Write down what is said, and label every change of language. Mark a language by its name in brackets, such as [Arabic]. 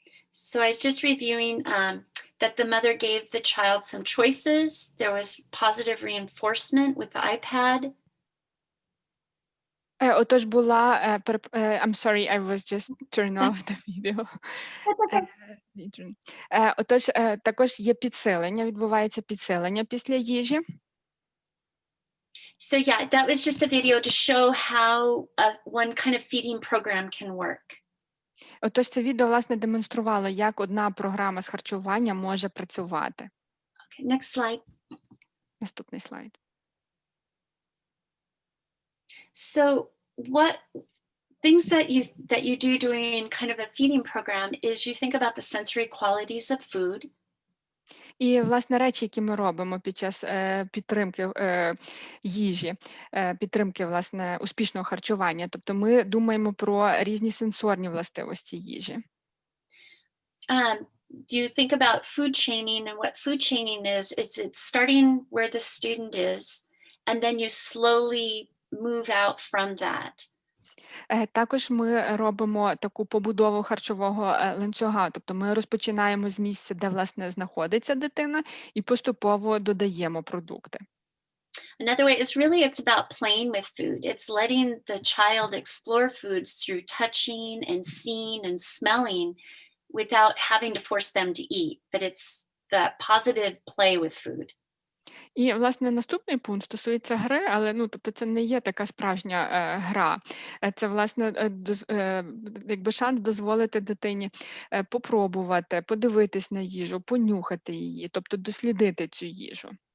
[English] So I was just reviewing that the mother gave the child some choices. There was positive reinforcement with the iPad. [Ukrainian] Отож була, [English] I'm sorry, I was just turn off the video. [Ukrainian] Отож, також є підсилення, відбувається підсилення після їжі. [English] So yeah, that was just a video to show how one kind of feeding program can work. [Ukrainian] Отож, це відео, власне, демонструвало, як одна програма з харчування може працювати. [English] Okay, next slide. [Ukrainian] Наступний слайд. [English] So what things that you do during kind of a feeding program is you think about the sensory qualities of food. [Ukrainian] І, власне, речі, які ми робимо під час підтримки їжі, підтримки, власне, успішного харчування. Тобто ми думаємо про різні сенсорні властивості їжі. [English] You think about food chaining, and what food chaining is it's starting where the student is, and then you slowly move out from that. [Ukrainian] Також ми робимо таку побудову харчового ланцюга, тобто ми розпочинаємо з місця, де, власне, знаходиться дитина, і поступово додаємо продукти. [English] Another way is really it's about playing with food. It's letting the child explore foods through touching and seeing and smelling without having to force them to eat, but it's the positive play with food. [Ukrainian] І, власне, наступний пункт стосується гри, але, тобто, це не є така справжня гра. Це, власне, якби шанс дозволити дитині попробувати, подивитись на їжу, понюхати її, тобто дослідити цю їжу.